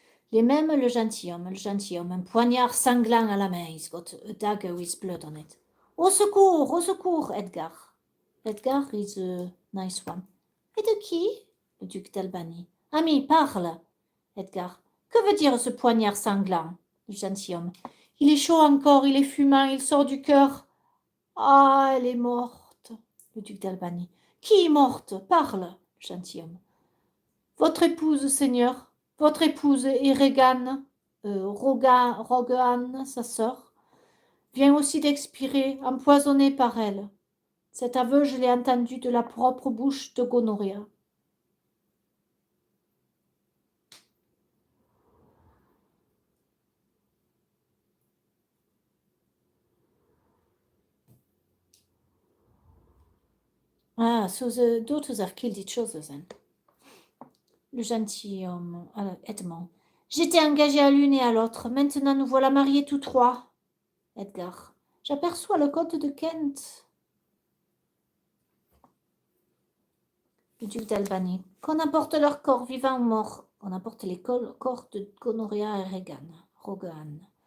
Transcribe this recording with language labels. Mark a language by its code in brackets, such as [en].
[fr] Les mêmes, le gentilhomme, un poignard sanglant à la main. [en] He's got a dagger with blood on it. [fr] Au secours, Edgar. [en] Edgar is a nice one. [fr] Et de qui? Le duc d'Albanie. Ami, parle. Edgar. Que veut dire ce poignard sanglant? Le gentilhomme. Il est chaud encore, il est fumant, il sort du cœur. Ah, elle est morte. Le duc d'Albanie. Qui est morte? Parle. Le gentilhomme. Votre épouse, seigneur. Votre épouse et Regan, Rogan, sa sœur, vient aussi d'expirer, empoisonnée par elle. Cet aveu, je l'ai entendu de la propre bouche de Gonorrhea. [en] Ah, so the daughters have killed each other then. [fr] Le gentilhomme, Edmond. J'étais engagé à l'une et à l'autre. Maintenant, nous voilà mariés tous trois. Edgar. J'aperçois le comte de Kent. Le duc d'Albanie. Qu'on apporte leurs corps, vivants ou morts. On apporte les corps de Gonorrhea et Rogan.